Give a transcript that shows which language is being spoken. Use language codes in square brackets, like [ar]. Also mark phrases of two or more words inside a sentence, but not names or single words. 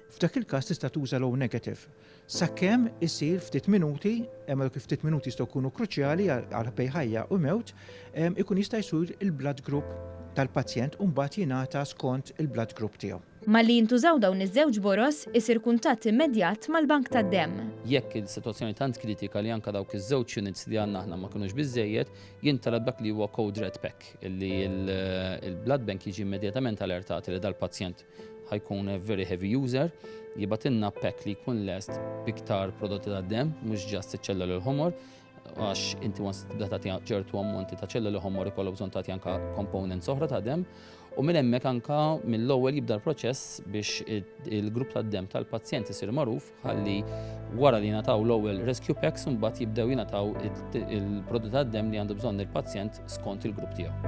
[mt] F'dak il-każ tista' tuża l-O negative. Sakemm isir ftit minuti, hemm kif ftit minuti jistgħu jkunu kruċjali għal bejn ħajja u mewt, ikun jista' jsir il- [en] blood group [mt] tal-pazjent u mbagħad jingħata skont il- [en] blood group [mt] tiegħu. Malli jintużaw dawn iż-żewġ boros isir kuntatt immedjat mal-Bank tad-Demm. Jekk il-sitwazzjoni tant kritika li anke dawk iż-żewġ units li għandna aħna ma kinux biżżejjed, jintalab dak li huwa [en] code red pack [mt] illi il-blood bank jiġi immedjatament alertati li dal-pazjent ħajkun [en] very heavy user, [mt] jibatilna pack li jkun lest biktar prodotti tad-demm, mhux ġast iċ-ċelluli l-ħomor, għax inti once tibda tagħti ċertu ammonti ta' ċelluli ħomor ikollok bżonn tagħti anke components oħra ta' demm, u minn hemmhekk anke mill-ewwel jibda l-proċess biex il-grupp tad-demm tal-pazjent isir magħruf ħalli wara li jingħataw l-ewwel [en] rescue packs [mt] u mbagħad jibdew jingħataw il-prodotti tad-demm li għandu bżonn il-pazjent skont il-grupp tiegħu.